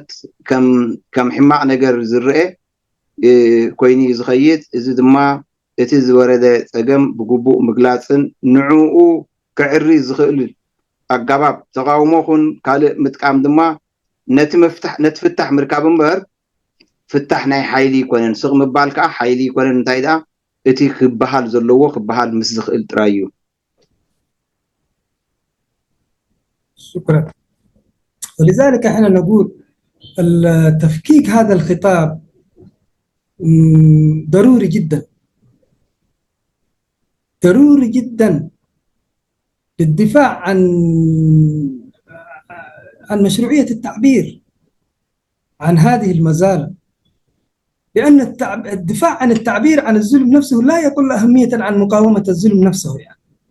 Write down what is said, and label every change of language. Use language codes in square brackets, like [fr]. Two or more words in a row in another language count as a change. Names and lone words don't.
[ti] ከም ሕማቕ ነገር ዝርአ ኮይኑ ዝኸይድ። እዚ ድማ እቲ ዝወረደ ፀገም ብግቡእ ምግላፅን ንዕኡ ክዕሪ ዝኽእል ኣገባብ ተቃውሞ ኹን ካልእ ምጥቃም ድማ ነቲ ፍታሕ ምርካብ እምበር ፍታሕ ናይ ሓይሊ ይኮነን። ስቕ ምባል ከዓ ሓይሊ ይኮነን። እንታይ ደኣ እቲ ክበሃል ዘለዎ ክበሃል ምስ ዝኽእል ጥራይ እዩ። [ar] شكرا. ولذلك احنا نقول التفكيك هذا الخطاب ضروري جدا، ضروري جدا للدفاع عن مشروعية التعبير عن هذه المزالة، لأن الدفاع عن التعبير عن الظلم نفسه لا يقل أهمية عن مقاومة الظلم نفسه يعني.